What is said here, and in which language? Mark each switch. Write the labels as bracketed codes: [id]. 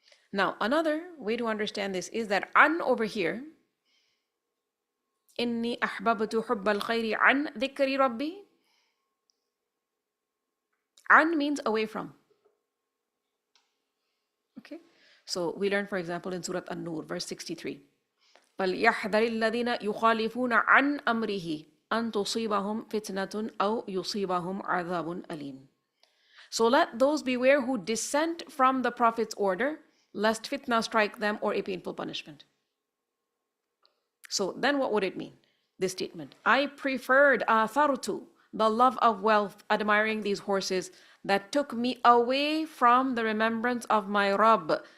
[en] Now, another way to understand this is that an over here, [ar] inni ahbabtu hubbal khayri an dhikri rabbi. [en] An means away from. Okay, so we learn, for example, in Surah An-Nur, verse 63. [ar] فَلْيَحْذَرِ الَّذِينَ يُخَالِفُونَ عَنْ أَمْرِهِ. أن تصيبهم فتنة أو يصيبهم عذاب أليم. [en] So let those beware who dissent from the Prophet's order, lest fitna strike them or a painful punishment. So then what would it mean? This statement, I preferred athartu, the love of wealth, admiring these horses that took me away from the remembrance of my Rabb.